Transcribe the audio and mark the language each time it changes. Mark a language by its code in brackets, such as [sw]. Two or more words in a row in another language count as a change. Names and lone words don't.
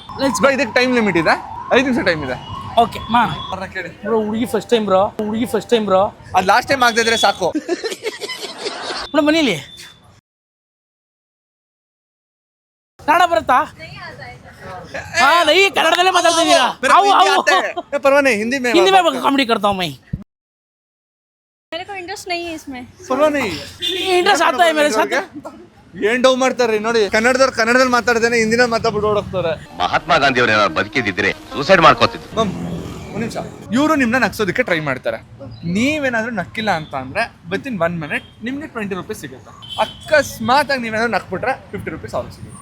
[kn] ಇದಕ್ಕೆ [en] time limit [kn] ಇದೆ. 5 ನಿಮಿಷ ಟೈಮ್ ಇದೆ. ಓಕೆ ಮಾಡೋಣ. ಕೇಳಿ ಬ್ರೋ, ಹುಡುಗಿ [en] first time [kn] ಬ್ರೋ. ಅದು [en] last time [kn] ಆಗದಿದ್ರೆ ಸಾಕು. ಬ್ರೋ ಮನೇಲಿ ಕನ್ನಡ ಬರುತ್ತಾ? ಕನ್ನಡದಲ್ಲೇ ಮಾತಾಡ್ತಾ ಇದ್ದೀರಾ? [hi] परवाने हिंदी में कॉमेडी करता हूँ मैं. मेरे को इंटरेस्ट नहीं है इसमें. परवाने इंटरेस्ट आता है मेरे साथ. [kn] ಏನ್ ಡೌ ಮಾಡ್ತಾರ್ರಿ ನೋಡಿ. ಕನ್ನಡದಲ್ಲಿ ಮಾತಾಡ್ದೇನೆ ಹಿಂದಿನಲ್ಲಿ ಮಾತಾಡ್ಬಿಟ್ಟು ಓಡೋಗ್ತಾರೆ. ಮಹಾತ್ಮ ಗಾಂಧಿ ಅವ್ರ ಬದುಕಿದ್ರೆ ಸೂಸೈಡ್ ಮಾಡ್ಕೋತಿದ್ರು. ಒಂದ್ ನಿಮಿಷ. ಇವರು ನಿಮ್ನ ನಗ್ಸೋದಕ್ಕೆ ಟ್ರೈ ಮಾಡ್ತಾರೆ. ನೀವೇನಾದ್ರೂ ನಕ್ಕಿಲ್ಲ ಅಂತ ಅಂದ್ರೆ [en] within 1 minute [kn] ನಿಮ್ಗೆ 20 ರೂಪೀಸ್ ಸಿಗುತ್ತೆ. ಅಕಸ್ಮಾತ್ ಆಗಿ ನೀವೇನಾದ್ರು ನಕ್ಬಿಟ್ರೆ 50 ರೂಪೀಸ್ ಅವ್ರಿಗೆ ಸಿಗುತ್ತೆ.